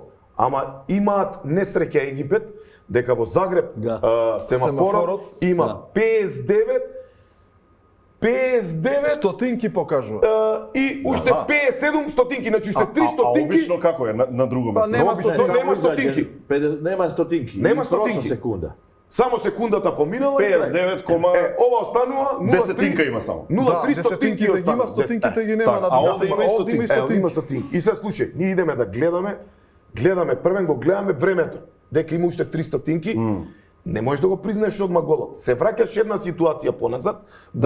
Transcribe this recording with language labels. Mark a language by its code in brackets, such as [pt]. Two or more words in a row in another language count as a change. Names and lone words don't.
[mk] Ама имаат несреќа Египет, дека во Загреб Да. семафорот Семафорот, има да. 59 Стотинки покажува. и уште Аха. 57 стотинки, значи уште 3 А стотинки. обично како е на друго Па место? нема обично стотинки. нема стотинки. Нема стотинки. Нема [sr] I prošla [mk] стотинки. [sr] sekunda. [mk] Само секундата поминала и крај. 59, ова останува 0,3. Десетинка има само. 0,3 Да, стотинки десетинките ги има, останува. стотинките ги нема Так, на а друго. овде има и Овде стотинки. Има стотинки. И сега слушај, ние идеме да гледаме првен го гледаме времето. Дека има уште 3 стотинки. Не можеш да го признаеш одма голот. Се враќаш една ситуација поназад да